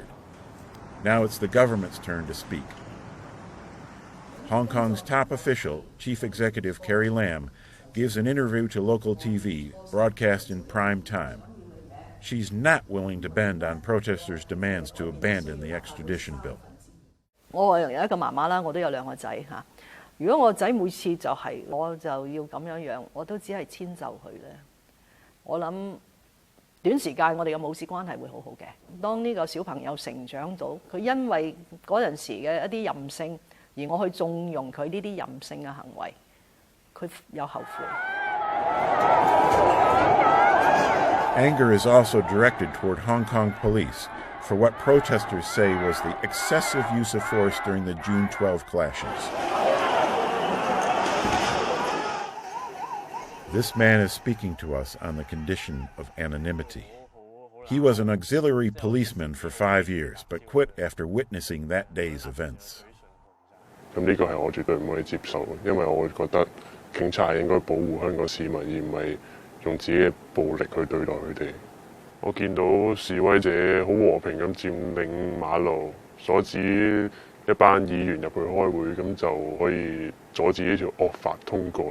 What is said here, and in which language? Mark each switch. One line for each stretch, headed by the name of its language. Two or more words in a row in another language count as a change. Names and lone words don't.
English: Now it's the government's turn to speak. Hong Kong's top official, Chief Executive Carrie Lam, gives an interview to local TV, broadcast in prime time. She's not willing to bend on protesters' demands to abandon the extradition bill.
Cantonese: 我有一個媽媽啦，我都有兩個仔嚇。如果我仔每次我就要咁樣樣，我都只係遷就佢咧。我諗短時間我哋嘅母子關係會好好嘅。當呢個小朋友成長到，佢因為嗰陣時嘅一啲任性，而我去縱容佢呢啲任性嘅行為，佢有後悔。
English: Anger is also directed toward Hong Kong police for what protesters say was the excessive use of force during the June 12 clashes. This man is speaking to us on the condition of anonymity. He was an auxiliary policeman for 5 years, but quit after witnessing that day's events.
Cantonese: 咁呢個係我絕對唔可以接受嘅，因為我會覺得警察係應該保護香港市民，而唔係用自己嘅暴力去對待佢哋。我見到示威者好和平咁佔領馬路，阻止一班議員入去開會，咁就可以阻止呢條惡法通過。